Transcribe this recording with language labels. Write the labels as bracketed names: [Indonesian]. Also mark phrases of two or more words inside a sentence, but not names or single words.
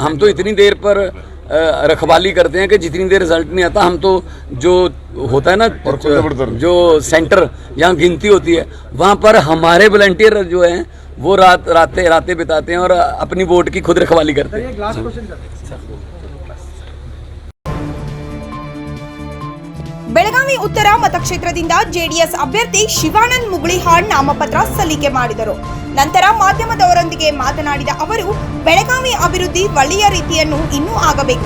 [Hindi] हम तो इतनी देर पर रखवाली करते हैं कि जितनी देर रिजल्ट नहीं आता, हम तो जो होता है ना जो सेंटर जहाँ गिनती होती है वहाँ पर हमारे वॉलंटियर जो हैं वो रातें बिताते हैं और अपनी वोट की खुद रखवाली करते हैं। एक [English] last question [Hindi] सर। [Kannada] ಬೆಳಗಾವಿ ಉತ್ತರ ಮತಕ್ಷೇತ್ರದಿಂದ ಜೆಡಿಎಸ್ ಅಭ್ಯರ್ಥಿ ಶಿವಾನಂದ್ ಮುಗುಳಿಹಾಳ್ ನಾಮಪತ್ರ ಸಲ್ಲಿಕೆ ಮಾಡಿದರು. ನಂತರ ಮಾಧ್ಯಮದವರೊಂದಿಗೆ ಮಾತನಾಡಿದ ಅವರು, ಬೆಳಗಾವಿ ಅಭಿವೃದ್ಧಿ ಒಳ್ಳೆಯ ರೀತಿಯನ್ನು ಇನ್ನೂ ಆಗಬೇಕು.